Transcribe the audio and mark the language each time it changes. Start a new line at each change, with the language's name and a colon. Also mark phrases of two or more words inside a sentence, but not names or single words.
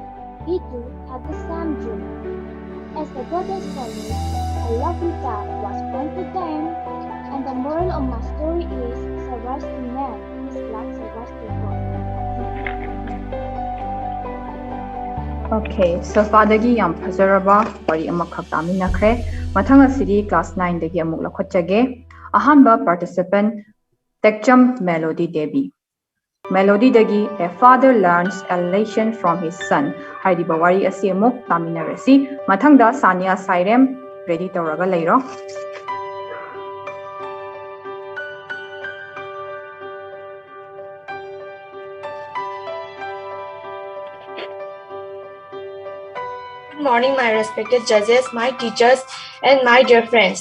English: He too had the same dream. As the goddess promised, a lovely child was born to them, and the moral of my story is, survives to man is like survives to God. Okay, so
Manipuri: fadagi yam phazaraba wari amakhak taminakre. Mathang asidi class 9 dagi amuk lakhotchage. Ahanba participant Tekcham Melody Devi.
English: Melody dagi, a father learns a lesson from his son.
Manipuri: Haidi bawari asi amuk taminarasi. Mathangda Sania Sairem ready tawraga leiro.
English: Good morning, my respected judges, my teachers, and my dear friends.